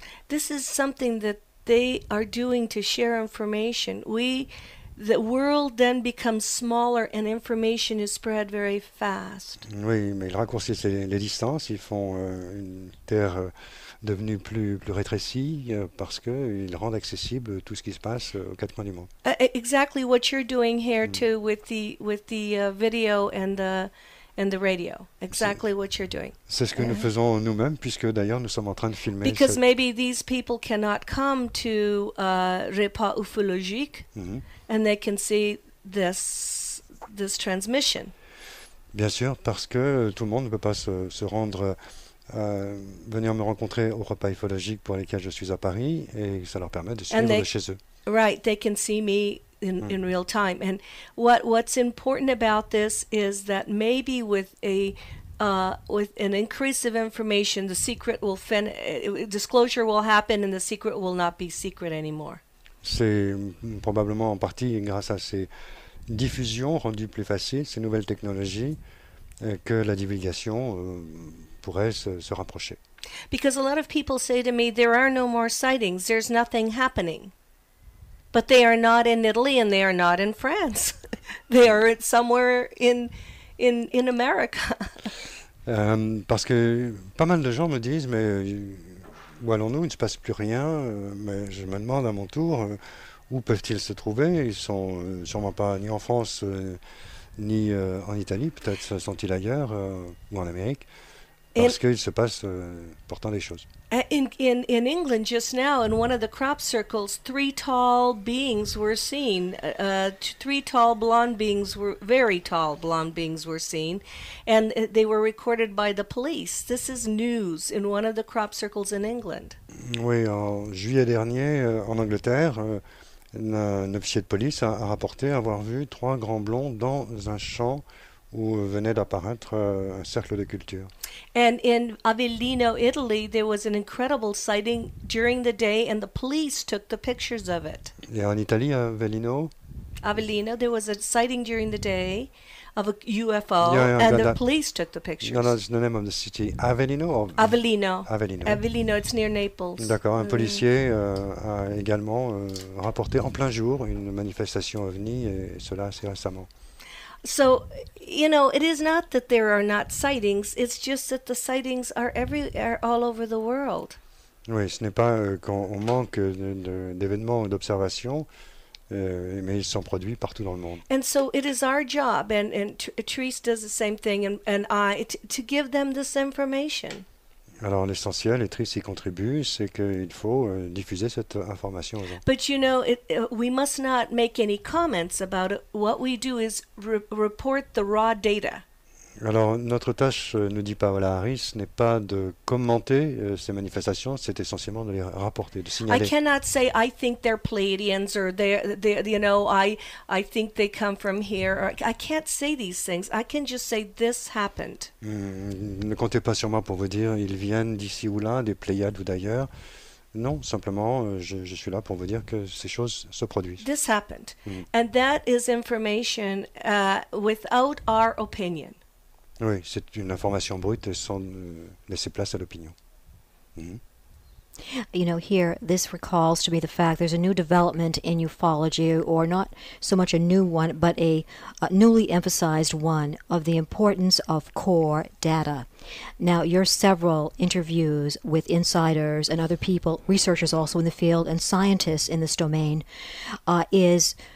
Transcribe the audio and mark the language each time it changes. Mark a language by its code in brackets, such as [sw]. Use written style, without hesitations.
[en] This is something that they are doing to share information. The world then becomes smaller and information is spread very fast. [fr] Oui, mais ils raccourcissent les distances, ils font une terre devenue plus rétrécie parce qu'ils rendent accessible tout ce qui se passe aux quatre coins du monde. [en] Exactly what you're doing here too with the video and the radio. Exactly what you're doing. [fr] C'est ce que nous faisons nous-mêmes, puisque d'ailleurs nous sommes en train de filmer. [en] Because maybe these people cannot come to Repas Ufologique, and they can see this transmission. [fr] Bien sûr, parce que tout le monde ne peut pas se rendre, venir me rencontrer au repas ufologique pour lesquels je suis à Paris, et ça leur permet de suivre de chez eux. [en] Right, they can see me in real time. And what's important about this is that maybe with an increase of information, the secret will disclosure will happen, and the secret will not be secret anymore. [fr] C'est probablement en partie grâce à ces diffusions rendues plus faciles, ces nouvelles technologies, que la divulgation pourrait se rapprocher. [en] Because a lot of people say to me, there are no more sightings, there's nothing happening. But they are not in Italy and they are not in France. They are somewhere in America. [fr] Parce que pas mal de gens me disent, mais où allons-nous? Il ne se passe plus rien. Mais je me demande à mon tour, où peuvent-ils se trouver? Ils sont sûrement pas ni en France ni en Italie. Peut-être sont-ils ailleurs ou en Amérique. Parce qu'il se passe pourtant des choses. [en] In England just now, in one of the crop circles, 3 tall beings were seen. 3 tall blonde beings very tall blonde beings were seen, and they were recorded by the police. This is news in one of the crop circles in England. [fr] Oui, en juillet dernier, en Angleterre, un officier de police a rapporté avoir vu 3 grands blonds dans un champ où venait d'apparaître un cercle de culture. [en] And in Avellino, Italy, there was an incredible sighting during the day, and the police took the pictures of it. [fr] Et en Italie, à Avellino, [en] Avellino, there was a sighting during the day of a UFO, Yeah, and the that- police took the pictures. No, it's the name of the city. Avellino or Avellino. Avellino. Avellino, it's near Naples. [fr] D'accord, un policier a également rapporté en plein jour une manifestation OVNI, et cela assez récemment. [en] So, it is not that there are not sightings, it's just that the sightings are all over the world. [fr] Oui, ce n'est pas qu'on manque d'événements ou d'observations, mais ils sont produits partout dans le monde. [en] And so it is our job, and Therese does the same thing, and I, to give them this information. [fr] Alors l'essentiel, et Trish y contribue, c'est qu'il faut diffuser cette information aux gens. [en] But we must not make any comments about it. What we do is report the raw data. [fr] Alors notre tâche, nous dit Paola Harris, n'est pas de commenter ces manifestations, c'est essentiellement de les rapporter, de [en] I [fr] signaler. [en] cannot say I think they're Pleiadians or I think they come from here. Or, I can't say these things. I can just say this happened. [fr] Ne comptez pas sur moi pour vous dire ils viennent d'ici ou là, des Pléiades ou d'ailleurs. Non, simplement, je suis là pour vous dire que ces choses se produisent. [en] This happened. And that is information without our opinion. [fr] Oui, c'est une information brute sans laisser place à l'opinion. [en] Here, this recalls to me the fact there's a new development in ufology, or not so much a new one, but a newly emphasized one, of the importance of core data. Now, your several interviews with insiders and other people, researchers also in the field, and scientists in this domain, is